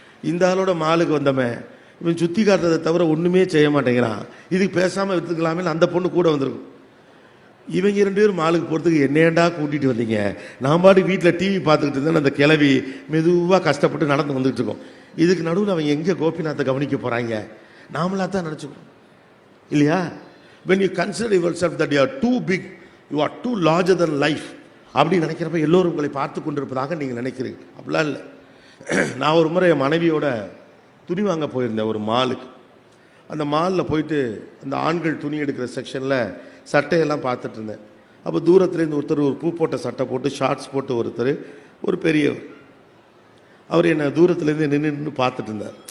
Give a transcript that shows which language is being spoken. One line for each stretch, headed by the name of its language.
Tamil: இந்த ஆளோட மாலுக்கு வந்தவன் இவன் சுற்றி காட்டுறதை தவிர ஒன்றுமே செய்ய மாட்டேங்கிறான், இதுக்கு பேசாமல் விற்றுக்கலாமே அந்த பொண்ணு கூட வந்திருக்கும். இவங்க 2 பேரும் மாலுக்கு போகிறதுக்கு என்னேண்டா கூட்டிகிட்டு வந்தீங்க, நான் பாட்டு வீட்டில் டிவி பார்த்துக்கிட்டு இருந்தேன். அந்த கிளவி மெதுவாக கஷ்டப்பட்டு நடந்து வந்துகிட்டு இருக்கோம். இதுக்கு நடுவில் அவங்க எங்கே கோபிநாத்தை கவனிக்க போகிறாங்க, நாமளாக தான் நினச்சிக்கணும் இல்லையா?
English: when you consider yourself that you are too big, you are too larger than life
Tamil: அப்படி நினைக்கிறப்ப எல்லோரும் உங்களை பார்த்து கொண்டிருப்பதாக நீங்கள் நினைக்கிறீங்க. அப்படிலாம் இல்லை. நான் ஒரு முறை என் மனைவியோட துணி வாங்க போயிருந்தேன் ஒரு மாலுக்கு. அந்த மாலில் போயிட்டு அந்த ஆண்கள் துணி எடுக்கிற செக்ஷனில் சட்டையெல்லாம் பார்த்துட்டு இருந்தேன். அப்போ தூரத்துலேருந்து ஒருத்தர் ஒரு பூ போட்ட சட்டை போட்டு ஷார்ட்ஸ் போட்டு ஒருத்தர், ஒரு பெரியவர், அவர் என்னை தூரத்துலேருந்து நின்று பார்த்துட்டு இருந்தார்.